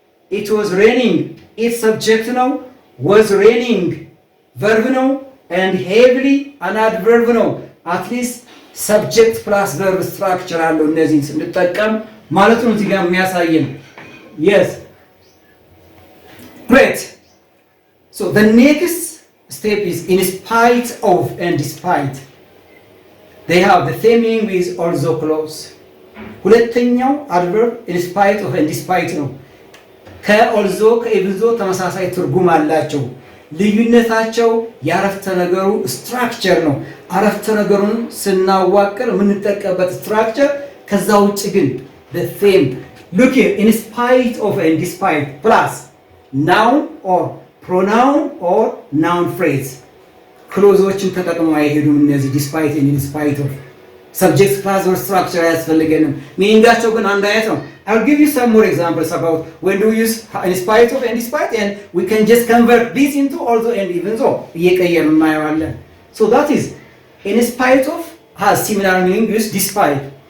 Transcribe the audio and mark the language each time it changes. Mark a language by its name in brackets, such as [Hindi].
[English] it was raining its subject ነው, was raining verb ነው, and heavily an adverb ነው። at least subject plus verb structure አለው እነዚህን ስንጠቀም ማለት ነው እዚህ ጋር የሚያሳየን። yes great. so the next step is in spite of and despite. they have the same meaning with although clause. [Amharic] ሁለተኛው adverb [English] in spite of and despite [Amharic] ነው። ከኦልዞ ከኢቭንዞ ተመሳሳይ ትርጉም አላቸው። ልዩነታቸው የአረፍተ ነገሩ ስትራክቸር ነው። አረፍተ ነገሩን ስናዋቅር የምንጠቀምበት ስትራክቸር ከዛ ውጭ ግን the same. [English] look here, in spite of and despite plus noun or pronoun or noun phrase [Amharic] ክሎዞችን ተጠቅመው አይሄዱም እነዚህ [English] despite and in spite of subject class or structure ያስፈልገንም። [Amharic] ሚኒንጋቸው ግን አንድ አይነት ነው። [English] I'll give you some more examples about when do we use in spite of and despite, and we can just convert this into although and even though [Amharic] እየቀየርን እናየዋለን። [English] so that is in spite of has similar meaning with despite.